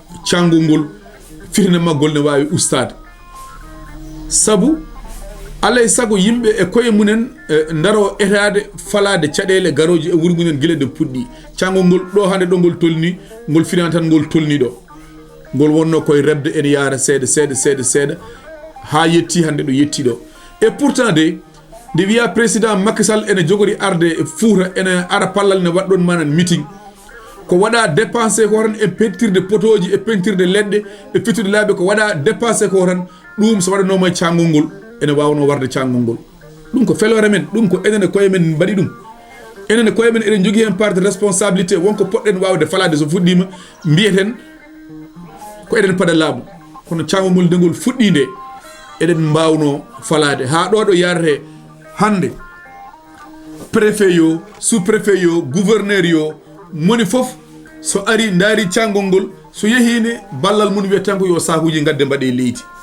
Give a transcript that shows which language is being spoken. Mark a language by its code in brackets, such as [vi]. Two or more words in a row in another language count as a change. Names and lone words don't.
[ff] Cangol ngol, fitna maggol ne wawi ustade. Sabu, alay sago yimɓe e koye munen, e, ndaro etade falade caɗele garoji e wuuro munen guila nde puɗɗi. Cangol ngol ɗo hande ɗo ngol tolni, ngol fina tan ngol tolni ɗo. Ngol wonno koye rebde ene yaara seeɗa, seeɗa, seeɗa, seeɗa, ha yetti hande ɗo yetti ɗo. [fr] Et pourtant de, [ff] nde wiya président Macky Sall ene jogori arde e Fouta, ene ara pallal ne waɗɗon manan meeting. Ko waɗa dépensé ko tan e pentirde potoji, e pentirde leɗɗe, e fittude laabi, ko waɗa dépensé ko tan, ɗum so waɗanoma e cangol ngol, ene wawno warde cangol ngol. Ɗum ko felore men, ɗum ko enen e koye men mbaɗi ɗum. Enen e koye men eɗen jogui hen [fr] part de responsabilité, [ff] wonko poɗɗen wawde falade so fuɗɗima, mbiyeten ko eɗen paɗa laamu. Kono cangol ngol nde ngol fuɗɗi nde, eɗen mbawno falade. Ha ɗo ɗo yarate hande, préfet yo, sous-préfet yo, gouverneur yo, moni foof so ari ndaari cangol ngol, so yehine ballal mun wiyata tan ko yo sakuji gadde mbaɗe leydi.